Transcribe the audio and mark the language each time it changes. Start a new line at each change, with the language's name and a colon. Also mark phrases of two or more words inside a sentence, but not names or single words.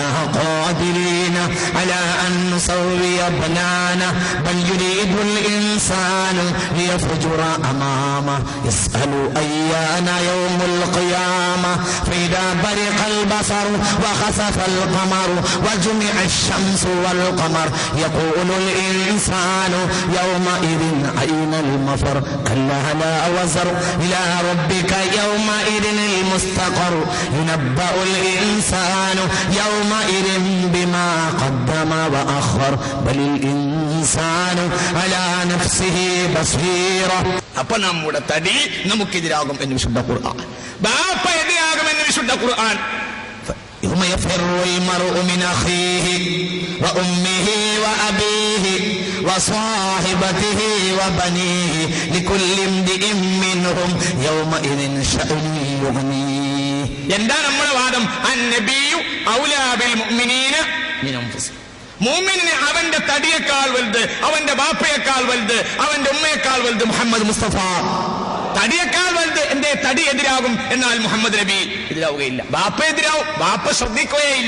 Arabic: قادرين على أن نسوي بنانه بل يريد الإنسان ليفجر أمامه يسأل أيان يوم القيامة فإذا برق البصر وخسف القمر وجمع الشمس والقمر يقول الإنسان يومئذ أين المفر كلا لا وزر إلى ربك يومئذ المستقر ينبأ الإنسان يومئذ بما قدم وأخر بل الإنسان على نفسه بصيرة.
Malayalam: അപ്പൊ നമ്മുടെ തടി നമുക്കെതിരാകും എന്ന് വിശുദ്ധ ഖുർആൻ, ബാപ്പ എതിരാകും എന്ന് വിശുദ്ധ ഖുർആൻ.
Arabic: يوم يفر المرء من أخيه وأمه وأبيه وصاحبته وبنيه لكل امرئ منهم يومئذ شأن يغنيه.
Malayalam: എന്താണ് നമ്മുടെ വാദം?
Arabic: النبي أولى بالمؤمنين من أنفسهم.
Malayalam: മുഅ്മിനിന് അവന്റെ തടിയേക്കാൾ വലുത്, അവന്റെ ബാപ്പയേക്കാൾ വലുത്, അവന്റെ ഉമ്മയേക്കാൾ വലുത് മുഹമ്മദ് മുസ്തഫ. തടിയേക്കാൾ വലുത്. എന്തേ? തടി എതിരാകും, എന്നാൽ മുഹമ്മദ് നബി എതിരാവുകയില്ല. ബാപ്പ എതിരാവും, ബാപ്പ ശ്രദ്ധിക്കുകയില്ല.